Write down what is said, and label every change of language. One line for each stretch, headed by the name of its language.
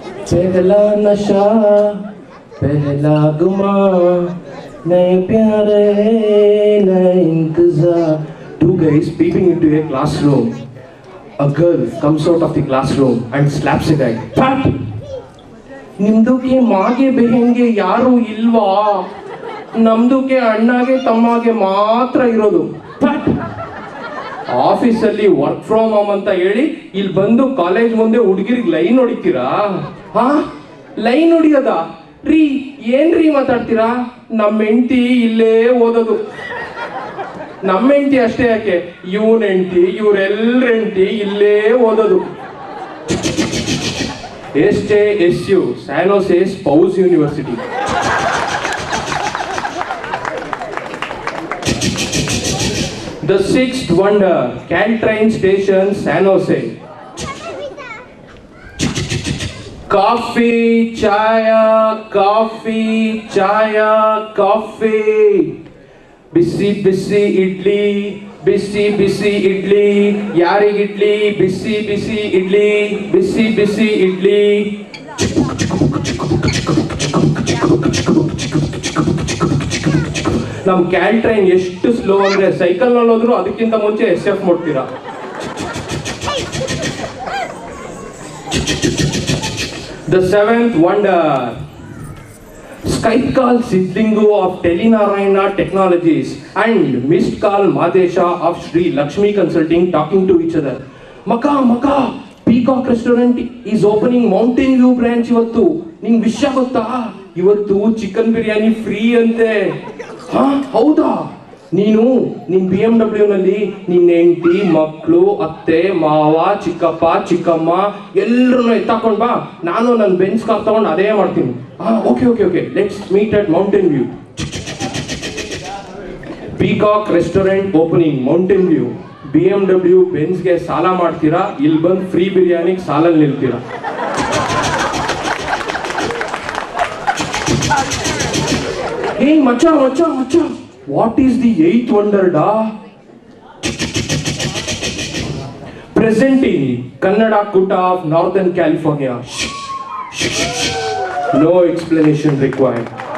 Hindi: पहला नशा पहला गुमा नए प्यारे नए इंतजार.
English: Two guys peeping into a classroom. A girl comes out of the classroom and slaps a guy.
Kannada: Pat! ನಿಮ್ದುಕ್ಕೆ ಮಾಗೆ ಬೆಹೆಂಗೆ ಯಾರು ಇಲ್ವಾ? ನಮ್ದುಕ್ಕೆ ಅಣ್ಣಗೆ ತಮ್ಮಗೆ ಮಾತ್ರ ಇರೋದು. Pat! ಆಫೀಸಲ್ಲಿ ವರ್ಕ್ ಫ್ರಮ್ ಹೋಮ್ ಅಂತ ಹೇಳಿ ಇಲ್ಲಿ ಬಂದು ಕಾಲೇಜ್ ಮುಂದೆ ಹುಡುಗಿರಿಗೆ ಲೈನ್ ಹೊಡಿತೀರಾ? ಹಾ, ಲೈನ್ ಹೊಡಿಯೋದ ರೀ? ಏನ್ರೀ ಮಾತಾಡ್ತೀರಾ? ನಮ್ಮ ಹೆಂಡತಿ ಇಲ್ಲೇ ಓದೋದು. ನಮ್ಮ ಹೆಂಡತಿ ಅಷ್ಟೇ ಯಾಕೆ, ಇವನ್ ಹೆಂಡತಿ ಇವರೆಲ್ಲರ ಹೆಂಡತಿ ಇಲ್ಲೇ ಓದೋದು.
English: SJSU, San Jose Spouse University. The sixth wonder, Caltrain Station, San Jose. Coffee, chaya, coffee, chaya, coffee. Busy, busy idli, busy, busy idli. Yarig idli, busy, busy idli, busy, busy idli.
Kannada: ನಮ್ಮ ಕ್ಯಾಲ್ಟ್ರೈನ್ ಎಷ್ಟು slow ಅಂದ್ರೆ cycle ನಲ್ಲಿ ಹೋದ್ರು ಅದಕ್ಕಿಂತ ಮುಂಚೆ SF ಮುಟ್ತೀರಾ.
English: The seventh wonder, Skype call Siddlingu of Telenarayana Technologies and missed call Madesha of Sri Lakshmi Consulting talking to each other. Maka, Peacock Restaurant is opening Mountain View branch
Kannada: ಇವತ್ತು. ನಿಂಗೆ ವಿಷಯ ಗೊತ್ತಾ? ಇವತ್ತು chicken biryani free ಅಂತೆ. ಹಾ ಹೌದಾ? ನೀನು ನಿನ್ BMW ನಲ್ಲಿ ನಿನ್ನ ಹೆಂಡತಿ, ಮಕ್ಕಳು, ಅತ್ತೆ, ಮಾವ, ಚಿಕ್ಕಪ್ಪ, ಚಿಕ್ಕಮ್ಮ ಎಲ್ಲರನ್ನು ಎತ್ತಾಕೊಂಡ್ ಬಾ. ನಾನು ನನ್ನ ಬೆಂಚ್ ಕಾರ್ ತಗೊಂಡು ಅದೇ ಮಾಡ್ತೀನಿ.
English: Okay let's meet at mountain view.
Kannada: Peacock restaurant opening mountain view. BMW ಬೆಂಚ್ಗೆ ಸಾಲ ಮಾಡ್ತೀರಾ, ಇಲ್ಲಿ ಬಂದು ಫ್ರೀ ಬಿರಿಯಾನಿಗೆ ಸಾಲಲ್ಲಿ ನಿಲ್ತೀರಾ.
English: Hey macha, what is the eighth wonder da? Presenting Kannada Kutta of Northern California. No explanation required.